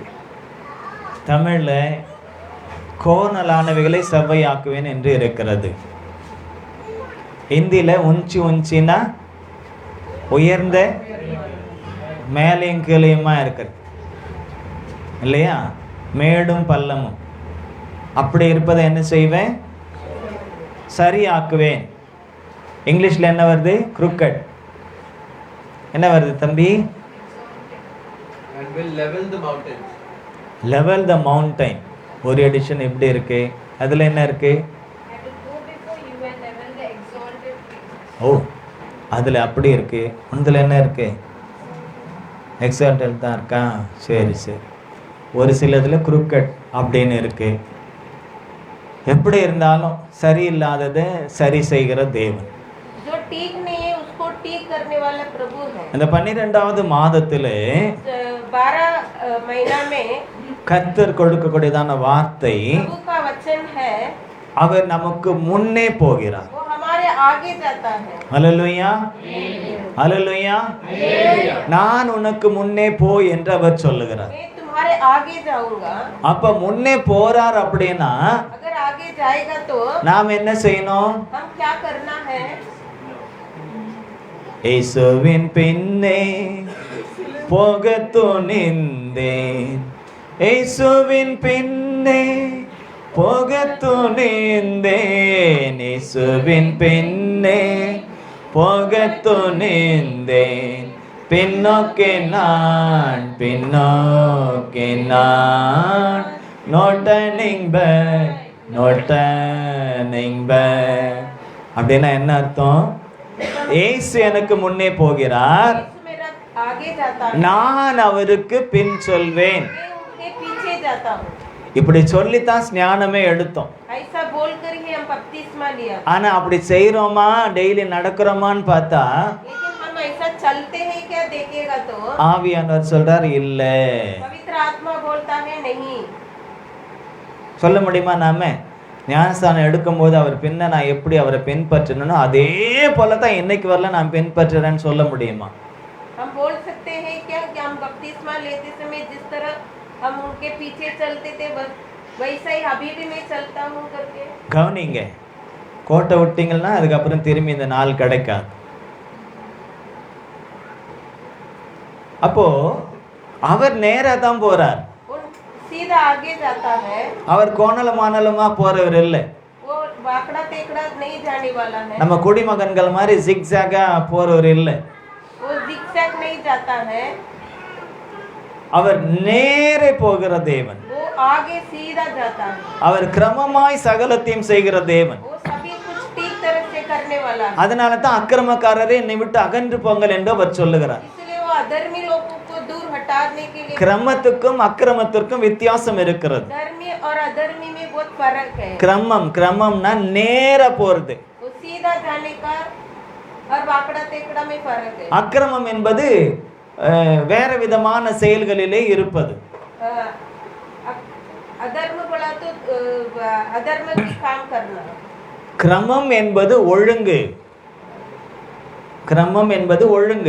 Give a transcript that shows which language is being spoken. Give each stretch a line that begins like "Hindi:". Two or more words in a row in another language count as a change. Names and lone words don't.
Tamil: தமிழ்ல கோணலானவைகளை செவ்வையாக்குவேன் என்று இருக்கிறது. ஹிந்தில உஞ்சி உஞ்சினா உயர்ந்த மேலையும் கீழையுமா இருக்கிறது இல்லையா? மேடும் பள்ளமும் அப்படி இருப்பதை என்ன செய்வேன்? சரியாக்குவேன். இங்கிலீஷ்ல என்ன வருது? crooked. என்ன வருது தம்பி?
English: And will level the mountains. level the mountain.
Tamil: ஒரு எடிஷன் இப்படி இருக்கு. அதுல என்ன இருக்கு? ஓ, அதுல அப்படி இருக்கு. உனதுல என்ன இருக்கு? எக்ஸால்டட் தான் இருக்கா? சரி சரி. ஒரு சிலதுல crooked அப்படின்னு இருக்கு. எப்படி இருந்தாலும் சரியில்லாததை சரி செய்கிற தேவன்.
Hindi: जो ठीक नहीं है उसको ठीक करने वाला प्रभु है.
Tamil: அந்த 12வது மாதத்திலே
Hindi: 12 महीना में
Tamil: கர்த்தர் கொடுக்கக்கூடியதான வார்த்தை,
Hindi: प्रभु का वचन है,
Tamil: அவர் நமக்கு முன்னே போகிறார்.
Hindi: वो हमारे आगे जाता है.
Tamil: ஹல்லேலூயா. ஹல்லேலூயா. நான் உனக்கு முன்னே போ என்று அவர் சொல்லுகிறார்.
Hindi: मैं तुम्हारे आगे जाऊंगा।
Tamil: அப்ப முன்னே போறார் அப்படின்னா
Hindi: अगर आगे जाएगा तो
Tamil: நாம் என்ன செய்யணும்?
Hindi: हम क्या करना है?
Tamil: இயேசுவின் பின்னே போகத் துணிந்தேன், இயேசுவின் பின்னே போகத் துணிந்தேன், இயேசுவின் பின்னே போகத் துணிந்தேன், பின்னோக்கே நான், பின்னோக்கே நான்,
English: no turning back, no turning back.
Tamil: அப்படின்னா என்ன அர்த்தம்? இயேசு எனக்கு முன்னே போகிறார்,
Hindi: यीशु मेरा आगे जाता है,
Tamil: நான் அவருக்கு பின் சொல்வேன்.
Hindi: मैं उनके पीछे जाता हूँ।
Tamil: இப்படி சொல்லித்தான் ஸ்நானமே எடுத்தோம்.
Hindi: ऐसा बोलकर ही हम बपतिस्मा लिया।
Tamil: ஆனா அப்படி செய்யறோமா, டெய்லி நடக்கிறோமான்னு பார்த்தா
Hindi: लेकिन हम ऐसा चलते हैं क्या देखेगा तो
Tamil: ஆவியானவர் சொல்றார் இல்ல.
Hindi: पवित्र आत्मा बोलता है नहीं।
Tamil: சொல்ல முடியுமா? நாம ஞானஸ்தானம் எடுக்கும்போது அவர் பின்ன நான் எப்படி அவரை பின்பற்றணும் அதே போல தான் இன்னைக்கு வரல நான் பின்பற்றுறேன்னு சொல்ல முடியுமா?
Hindi: हम बोल सकते हैं क्या कि हम बपतिस्मा लेते समय जिस तरह हम उनके पीछे चलते थे बस वैसा ही अभी भी मैं चलता हूँ करके?
Tamil: கவனிங்க, கோட்டை விட்டீங்கன்னா அதுக்கப்புறம் திரும்பி இந்த நாள் கிடைக்காது. அப்போ அவர் நேரா தான் போறார்,
Hindi: वो सीधा आगे जाता है,
Tamil: அவர் கோணல மானலமா போறவர் இல்லை.
Hindi: वो वाकड़ा तेकड़ा नहीं जाने वाला है,
Tamil: நம்ம குடிமகன்கள் மாதிரி ஜிக்ஸாகா போறவர் இல்லை.
Hindi: वो zigzag नहीं जाता है,
Tamil: அவர் நேரே போகிற தேவன்,
Hindi: वो आगे सीधा जाता है,
Tamil: அவர் கிரமமாய் சகலத்தையும் செய்கிற தேவன்.
Hindi: वो सभी कुछ ठीक तरह से करने वाला है।
Tamil: அதனால தான் அக்கிரமக்காரரே என்னை விட்டு அகன்று போங்கள் என்று அவர் சொல்லுகிறார்.
Hindi: इसलिए वो अधर्मी लोगों को दूर हटाने के लिए
Tamil: கிரமத்துக்கும் அக்கிரமத்திற்கும் வித்தியாசம் இருக்கிறது.
Hindi: धर्मी और अधर्मी में बहुत फर्क है।
Tamil: கிரமம்னா நேரா போறது,
Hindi: वो सीधा जाने का और वाकड़ा तेकड़ा में फर्क है।
Tamil: அக்கிரமம் என்பது வேற விதமான செயல்களிலே இருப்பது.
Hindi: अधर्म बोला तो अधर्म की काम करना।
Tamil: கிரமம் என்பது ஒழுங்கு, கிரமம் என்பது ஒழுங்கு.